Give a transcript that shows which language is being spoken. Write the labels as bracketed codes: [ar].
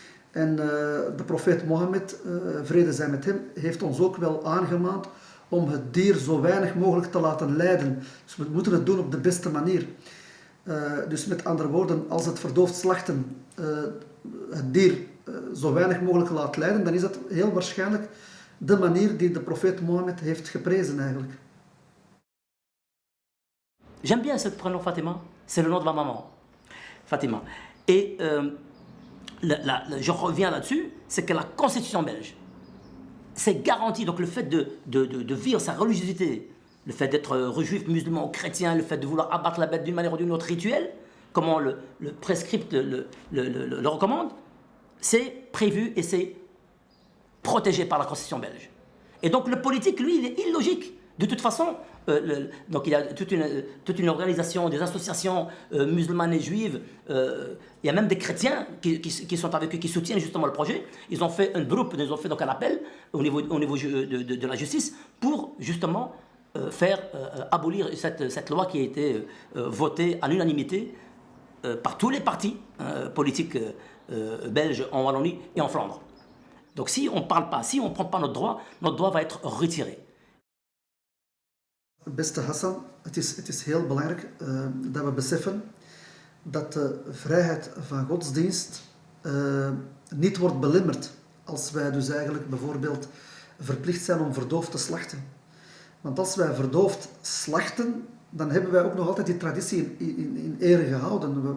[nl] En de profeet Mohammed, vrede zij met hem, heeft ons ook wel aangemaand om het dier zo weinig mogelijk te laten lijden. Dus we moeten het doen op de beste manier. Dus met andere woorden, als het verdoofd slachten het dier zo weinig mogelijk laat lijden, dan is dat heel waarschijnlijk de manier die de profeet Mohammed heeft geprezen eigenlijk. [fr] J'aime bien ce prénom Fatima, c'est le nom de ma maman, Fatima. Et je reviens là-dessus, c'est que la constitution belge, c'est garanti, donc le fait de vivre sa religiosité, le fait d'être juif, musulman ou chrétien, le fait de vouloir abattre la bête d'une manière ou d'une autre rituelle, comment le prescript le recommande, c'est prévu et c'est protégé par la constitution belge. Et donc le politique, lui, il est illogique. De toute façon, donc il y a toute une organisation, des associations musulmanes et juives, il y a même des chrétiens qui sont avec eux, qui soutiennent justement le projet. Ils ont fait un groupe, ils ont fait donc un appel au niveau de la justice pour justement faire abolir cette loi qui a été votée à l'unanimité par tous les partis politiques belges en Wallonie et en Flandre. Donc si on ne parle pas, si on ne prend pas notre droit va être retiré. [nl] Beste Hassan, het is heel belangrijk dat we beseffen dat de vrijheid van godsdienst niet wordt belemmerd als wij dus eigenlijk bijvoorbeeld verplicht zijn om verdoofd te slachten. Want als wij verdoofd slachten, dan hebben wij ook nog altijd die traditie in ere gehouden.